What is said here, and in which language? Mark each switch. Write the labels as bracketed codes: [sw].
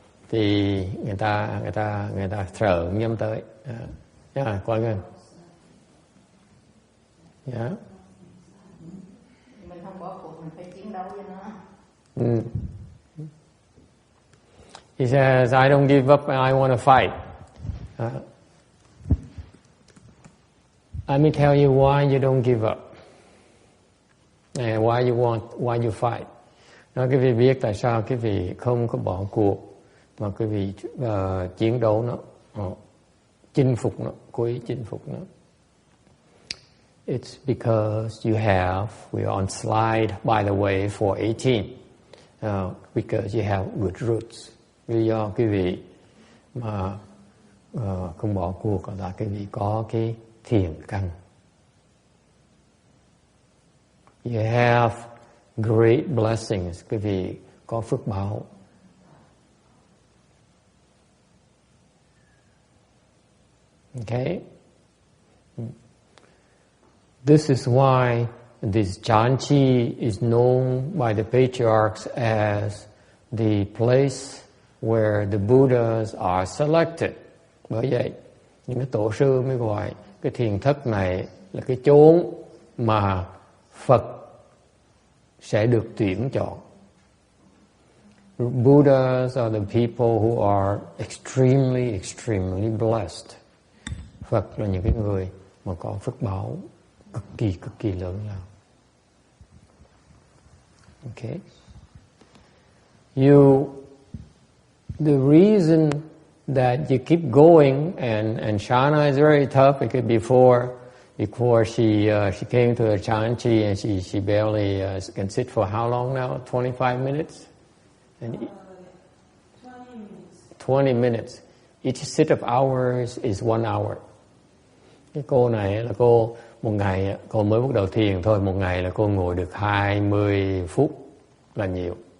[vi] Thì người ta sợ không dám tới. Coi nghe. [en] Yeah. [vi] Mình không bỏ cuộc, mình phải chiến đấu với nó. [en] He says, I don't give up and I want to fight. Let me tell you why you don't give up. And why you fight. [vi] Nói quý vị biết tại sao quý vị không có bỏ cuộc, mà quý vị chiến đấu nó, chinh phục nó, cố ý chinh phục nó. [en] It's because we're on slide, by the way, 418. Because you have good roots. [vi] Lý do quý vị mà không bỏ cuộc là quý vị có cái thiền căn. [en] You have great blessings. [vi] Quý vị có phước báo. [en] Okay? This is why this Chanchi is known by the patriarchs as the place where the Buddhas are selected. [vi] Bởi vậy, những cái tổ sư mới gọi cái thiền thất này là cái chốn mà Phật sẽ được tuyển chọn. [en] Buddhas are the people who are extremely, extremely blessed. [vi] Phật là những cái người mà có phước báo cực kỳ lớn lao. [en] Okay. The reason that you keep going, and Shana is very tough because before she came to the Chanchi and she barely can sit for how long now? 25 minutes? 20 minutes. 20 minutes. Each sit of hours is 1 hour. [vi] Cái cô này là cô một ngày cô mới bắt đầu thiền thôi, một ngày là cô ngồi được 20 phút là nhiều.